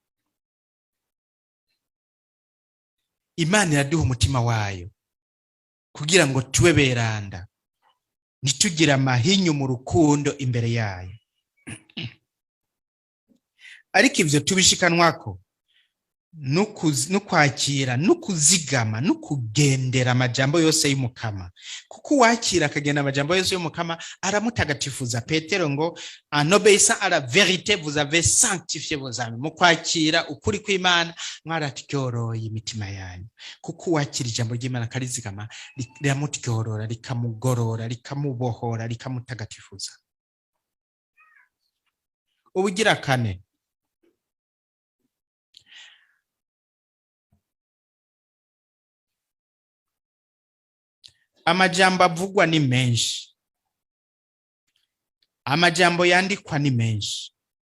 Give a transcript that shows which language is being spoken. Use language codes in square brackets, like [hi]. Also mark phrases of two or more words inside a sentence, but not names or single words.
[rn] Imana iraduha umutima wayo kugira ngo tube beranda, ntitugira amahinyu mu rukundo imbere yayo. Ariko ivyo tubishikanwako no kwakira no kuzigama no kugendera amajambo yose y'Umukama, kuko wakira akagenda amajambo yose y'Umukama aramutagatifuza. [fr] Petero ngo en obéissant à la vérité vous avez sanctifié vos âmes. [rn] Mu kwakira ukuri kw'Imana mwaratyoroye imitima yanyu, kuko wakira ijambo ry'Imana karizigama riramutyorora, rikamugorora, rikamubohora, rikamutagatifuza. Ubugira kane, amajambo avugwa ni menshi, amajambo yandikwa ni menshi.